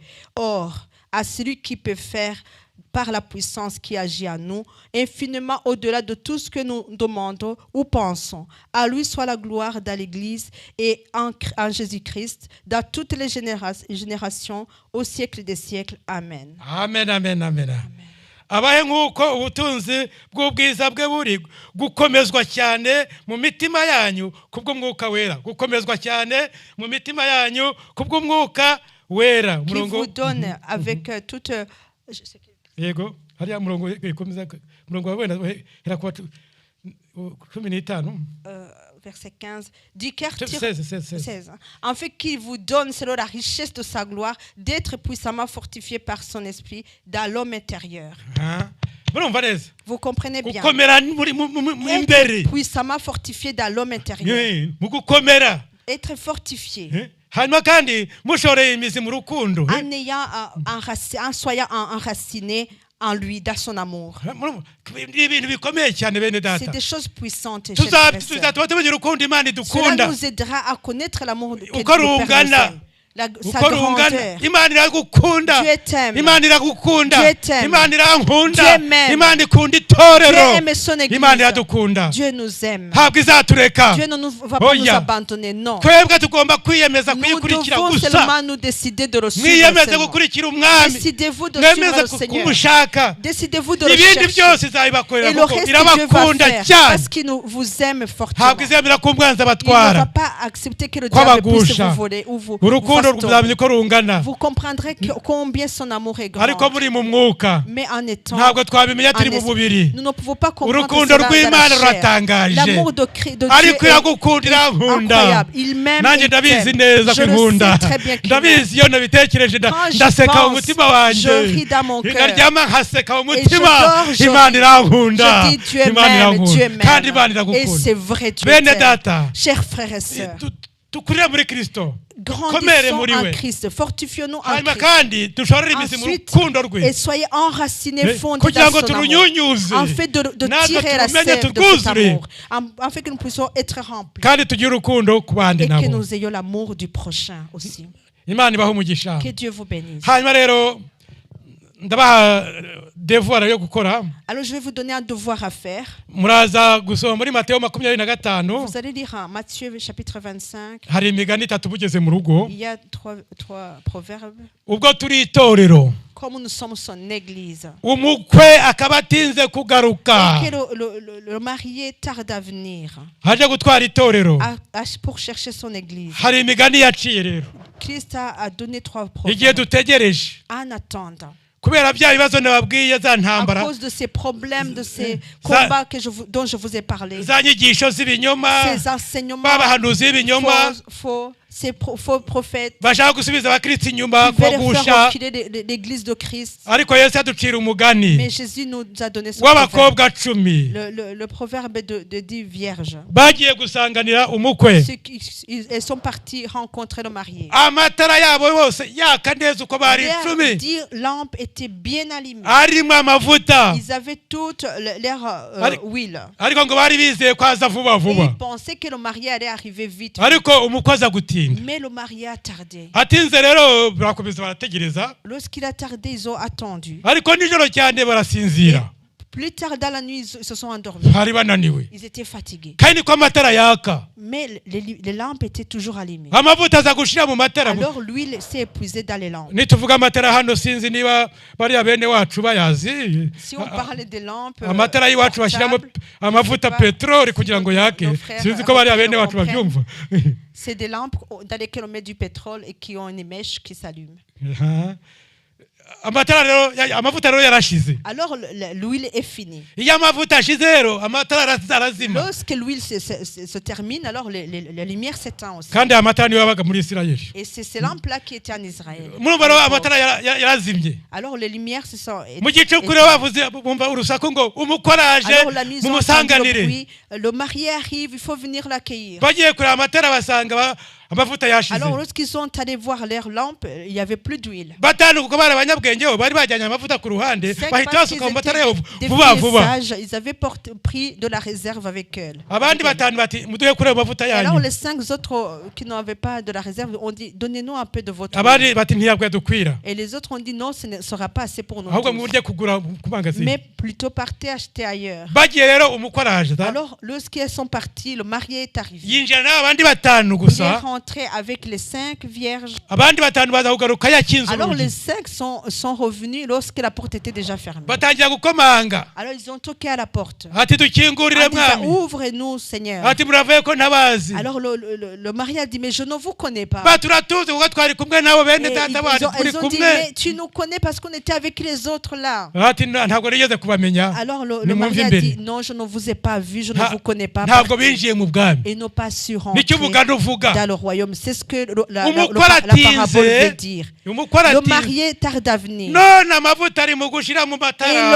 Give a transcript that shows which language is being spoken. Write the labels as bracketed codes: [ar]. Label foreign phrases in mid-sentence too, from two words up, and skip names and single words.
[fr] Or, à celui qui peut faire par la puissance qui agit en nous, infiniment au-delà de tout ce que nous demandons ou pensons. À lui soit la gloire dans l'Église et en Jésus-Christ, dans toutes les générations, au siècle des siècles. Amen. Amen, amen, amen. [rw] abahe nk'uko ubutunzi bw'ubwiza bwe buri gukomezwa cyane mu mitima yanyu kubw'umwuka wera gukomezwa cyane mu mitima yanyu kubw'umwuka wera [fr] Qui vous donne avec toute... [rw] yego hariya murongo ikomeza murongo wenda hera kuba 15 [fr] verset 15 du cœur 16. En fait qu'il vous donne selon la richesse de sa gloire d'être puissamment fortifié par son esprit dans l'homme intérieur. [rw] murumva neza [fr] Vous comprenez bien. [rw] gukomera muri imbere [fr] Être puissamment fortifié dans l'homme intérieur. [rw] mu gukomera [fr] Être fortifié. [rw] hanyuma kandi mushoreye imizi mu rukundo [fr] En ayant en soyant enraciné en lui, dans son amour. [rw] ni ibintu bikomeye cyane bene [fr] C'est [rw] data [fr] des choses puissantes. chers frères et sœurs. [rw] tuzatuba tumenye urukundo Imana [fr] Cela [rw] idukunda [fr] nous aidera à connaître l'amour que [rw] uko [fr] Dieu nous [rw] rungana [fr] permet. Sa [rw] uko rungana [fr] grandeur. [rw] Imana iragukunda [fr] Dieu t'aime. [rw] Imana iragukunda [fr] Dieu t'aime. [rw] Imana irankunda [fr] Dieu m'aime. [rw] Imana ikunda [fr] Dieu [rw] itorero [fr] aime son église. [rw] Imana iradukunda [fr] Dieu nous aime. [rw] ntabwo izatureka [fr] Dieu ne nous va pas nous [rw] Oya. [fr] abandonner, non. [rw] twebwe tugomba kwiyemeza [fr] Nous [rw] kuyikurikira [fr] devons [rw] gusa [fr] seulement nous décider de le suivre. [rw] mwiyemeze [fr] seulement. [rw] gukurikira umwami [fr] Décidez-vous de suivre [rw] mwemeze [fr] le Seigneur. [rw] kumushaka [fr] Décidez-vous de le [rw] ibindi [fr] chercher. [rw] byose [fr] Et [rw] izabibakorera [fr] le [rw] kuko [fr] reste, Dieu va [rw] irabakunda [fr] faire [rw] cyane [fr] parce qu'il vous aime fortement. [rw] ntabwo izemera ko umwanzi [fr] Il ne va [rw] abatwara [fr] pas accepter que le diable puisse [rw] kwabagusha [fr] vous voler ou vous [rw] urukundo [fr] fasse tomber. [rw] ruzamenya ko rungana [fr] Vous comprendrez combien son amour est grand. [rw] ariko muri mu mwuka [fr] Mais en étant [rw] ntabwo twabimenya turi [fr] en [rw] mu [fr] esprit, [rw] mubiri [fr] nous ne pouvons pas comprendre [rw] urukundo [fr] cela dans [rw] rw'Imana [fr] la chair. [rw] ruratangaje [fr] L'amour de Dieu [rw] ariko [fr] est [rw] iragukunda irankunda [fr] incroyable. Il m'aime [rw] nanjye [fr] et il [rw] ndabizi [fr] t'aime. [rw] neza [fr] Je [rw] ko [fr] le [rw] inkunda [fr] sais très bien qu'il m'aime. [rw] ndabizi iyo nabitekereje [fr] Quand j'y [rw] ndaseka mu [fr] pense, [rw] mutima wanjye [fr] je ris dans mon cœur. [rw] ndaryama nkaseka mu [fr] Et je [rw] mutima [fr] dors, je [rw] Imana [fr] ris. [rw] irankunda [fr] Je dis Dieu [rw] Imana [fr] m'aime, Dieu [rw] irankunda kandi Imana [fr] m'aime. Et [rw] iragukunda [fr] c'est vrai, Dieu [rw] bene [fr] t'aime. [rw] data [fr] Chers frères et sœurs, [rw] dukurire muri Kristo komere [fr] grandissons [rw] muri [fr] en [rw] we [fr] Christ, fortifions-nous en [rw] hanyuma [fr] Christ. [rw] kandi dushorere imizi mu [fr] Ensuite, [rw] rukundo rwe [fr] et soyez enracinés, fondés [rw] kugira [fr] dans [rw] ngo [fr] son amour, [rw] turunyunyuze [fr] en fait de [rw] natwe [fr] tirer la [rw] turumenye [fr] sève de cet [rw] turwuzure [fr] amour, en fait que nous puissions être remplis [rw] kandi tugire urukundo ku bandi [fr] et que [rw] nabo [fr] nous ayons l'amour du prochain aussi. [rw] Imana ibahe umugisha [fr] Que Dieu vous bénisse. [rw] hanyuma rero ndabaha devoir yo gukora [fr] Alors je vais vous donner un devoir à faire. [rw] muraza gusoma muri Mateyo 25 [fr] Vous allez lire en Matthieu chapitre 25. [rw] hari imigani itatu bugeze mu rugo [fr] Il y a trois proverbes. [rw] ubwo turi itorero [fr] Comme nous sommes son église. [rw] umukwe akaba atinze kugaruka [fr] Et que le marié tarde à venir [rw] haje gutwara itorero [fr] pour chercher son église. [rw] hari imigani yaciye rero [fr] Christ a donné trois [rw] igihe [fr] proverbes [rw] dutegereje [fr] en attendant. [rw] kubera bya bibazo nababwiye za [fr] À [rw] ntambara [fr] cause de ces problèmes, de ces combats dont je vous ai parlé. [rw] za nyigisho z'ibinyoma [fr] Ces enseignements [rw] b'abahanuzi b'ibinyoma [fr] ces faux prophètes [rw] bashaka gusubiza abakristo inyuma [fr] qui veulent faire [rw] kubagusha [fr] reculer l'église de Christ. [rw] ariko Yesu aducira umugani [fr] Mais Jésus nous a donné ce proverbe. [rw] w'abakobwa 10 [fr] Le proverbe de 10 vierges. [rw] bagiye gusanganira umukwe [fr] Elles sont parties rencontrer le marié. [rw] amatara yabo yose yaka neza uko bari [fr] Leurs 10 10 lampes étaient bien allumées. [rw] arimo amavuta [fr] Ils avaient toutes leur huile. [rw] ariko ngo bari bizeye ko aza vuba [fr] Et [rw] vuba [fr] ils pensaient que le marié allait arriver vite. [rw] ariko umukwe aza gutinda [fr] Mais le marié a tardé. [rw] atinze rero barakomeza barategereza [fr] Lorsqu'il a tardé, ils ont attendu. [rw] ariko nijoro cyane barasinzira [fr] Plus tard dans la nuit, ils se sont endormis. [rw] bari bananiwe [fr] Ils étaient fatigués. [rw] kandi niko amatara yaka [fr] Mais les lampes étaient toujours allumées. [rw] amavuta aza gushira mu matara [fr] Alors l'huile s'est épuisée dans les lampes. [rw] nituvuga amatara hano sinzi niba bariya bene wacu bayazi [fr] Si on parlait des lampes, [rw] amatara y'iwacu bashyiramo [fr] portables, [rw] amavuta peteroli kugira ngo yake [fr] nos frères [rw] sinzi ko bariya bene wacu [fr] comprennent. [rw] babyumva [fr] c'est des lampes dans lesquelles on met du pétrole et qui ont une mèche qui s'allume. [rw] amatara rero amavuta rero yarashize [fr] Alors l'huile est finie. [rw] iyo amavuta ashize rero amatara arazima [fr] Lorsque l'huile se termine, alors la lumière s'éteint aussi. [rw] kandi amatara niyo yabaga muri Isirayeli [fr] Et c'est ces lampes-là qui étaient en Israël. [rw] murumva rero amatara yarazimye [fr] Alors les lumières se sont [rw] mu gicuku rero bavuze bumva urusaku ngo umukwe araje [fr] alors la nuit, ils ont entendu [rw] mumusanganire [fr] le bruit. Le marié arrive, il faut venir l'accueillir. [rw] bagiye kureba amatara basanga amavuta yashize [fr] Alors lorsqu'ils sont allés voir leurs lampes, il n'y avait plus d'huile. [rw] batanu kuko bari abanyabwenge bo bari bajyanye amavuta ku ruhande [fr] C'est [rw] bahita [fr] parce qu'ils [rw] basuka mu matara [fr] étaient [rw] yabo [fr] des [rw] vuba [fr] filles [rw] vuba [fr] sages, ils avaient pris de la réserve avec eux. [rw] abandi batanu bati muduhe kuri ayo mavuta [fr] Alors [rw] yanyu [fr] les 5 autres qui n'avaient pas de la réserve ont dit donnez-nous un peu de votre [rw] abandi [fr] huile. [rw] bati ntiyabwo yadukwira [fr] Et les autres ont dit non, ce ne sera pas assez pour nous [rw] ahubwo [fr] tous. [rw] mujye kugura ku mangazini [fr] Mais plutôt partez acheter ailleurs. [rw] bagiye rero umukwe araje [fr] Alors lorsqu'ils sont partis, le marié est arrivé. [rw] yinjira n'abandi batanu [fr] Il est [rw] gusa [fr] rentré avec les 5 vierges. [rw] abandi batanu baza kugaruka yakinze [fr] Alors les [rw] urugi [fr] 5 sont revenus lorsque la porte était déjà fermée. [rw] batangira gukomanga [fr] Alors ils ont toqué à la porte. [rw] ati dukingurire [fr] En disant, [rw] mwami [fr] ouvre-nous Seigneur. [rw] ati muravuye ko ntabazi [fr] Alors le mari a dit mais je ne vous connais pas. [rw] baturatuzi kuko twari kumwe nabo bene [fr] Et [rw] data bandi turi [fr] ils ont dit [rw] kumwe [fr] mais tu nous connais parce qu'on était avec les autres là. [rw] ati ntabwo nigeze kubamenya [fr] Alors le [rw] nimwumve [fr] mari a [rw] imbere [fr] dit non, je ne vous ai pas vu, je ne ne vous connaît pas [rw] ntabwo [fr] partie [rw] binjiye mu bwami. [fr] et n'ont pas su [rw] Nicyo [fr] rentrer [rw] umugani uvuga. [fr] dans le royaume. C'est ce que la [rw] Umukwe [fr] parabole veut [rw] aratinze, [fr] dire. [rw] umukwe [fr] Le [rw] aratinze. [fr] marié tarde à venir. [rw] none amavuta ari mu gushira mu [fr] Et [rw] matara.